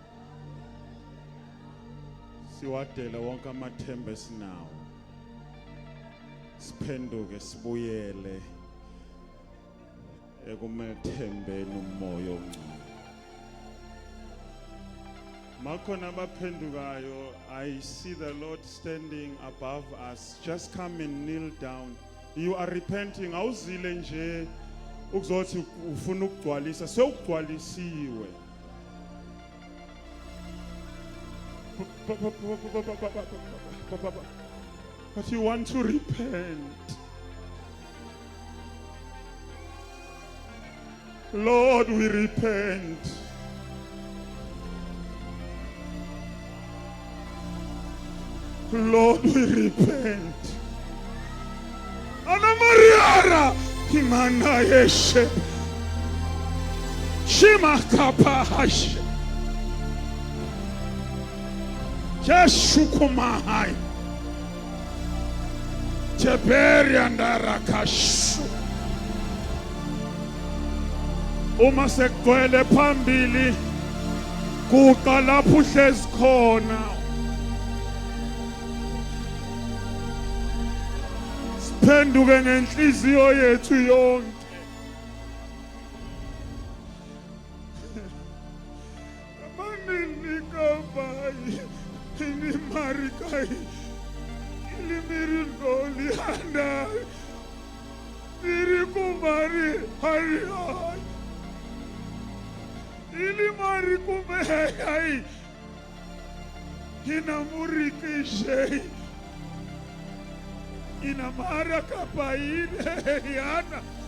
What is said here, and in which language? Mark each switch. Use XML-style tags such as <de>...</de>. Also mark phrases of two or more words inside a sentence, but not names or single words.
<zu>Siwadele wonke amathemba esinawo. Siphenduke sibuyele ekumethembeni umoya omncane. Makhona abaphendukayo,</zu> <en>I see the Lord standing above us. Just come and kneel down. You are repenting.</en> <zu>Awuzile nje ukuzothi ufuna ukugcwalisa, sewugcwalisiwe.</zu> <en>But you want to repent. Lord, we repent. Lord, we repent. Ana Mariara Himana Yeshe Shima Kapahash Jeshukumahai Jeberi andarakashu</en> <zu>Uma sekgcwele phambili kuqa lapho uhlezi khona. Siphenduke ngenhliziyo yethu yonke. Amanini kabayi ini marikai ilimiri ngoli handa iri kumari hari ili mari kumehai ina murikishe ina mara kapaine yana</zu>